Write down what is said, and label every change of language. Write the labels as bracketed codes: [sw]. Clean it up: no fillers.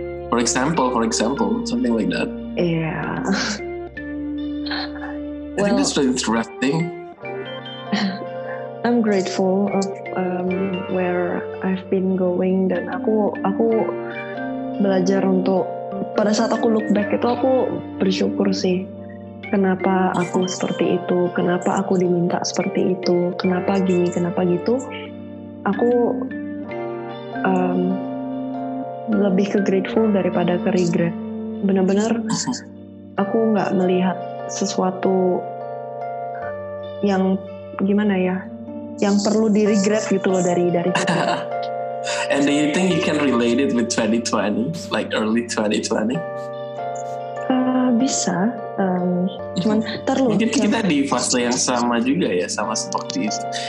[en] For example, something like that. Yeah. I think that's really interesting. I'm grateful of where I've been going, [id] dan aku belajar untuk pada saat aku look back itu aku bersyukur sih. Kenapa aku seperti itu? Kenapa aku diminta seperti itu? Kenapa gini? Kenapa gitu? Aku lebih ke grateful daripada ke regret. Benar-benar aku nggak melihat sesuatu yang gimana ya, yang perlu di regret gitu loh dari kita. [en] And do you think you can relate it with 2020, like early 2020? [id] Bisa, cuman terlalu. Mungkin kita di fase yang sama juga ya, sama seperti itu.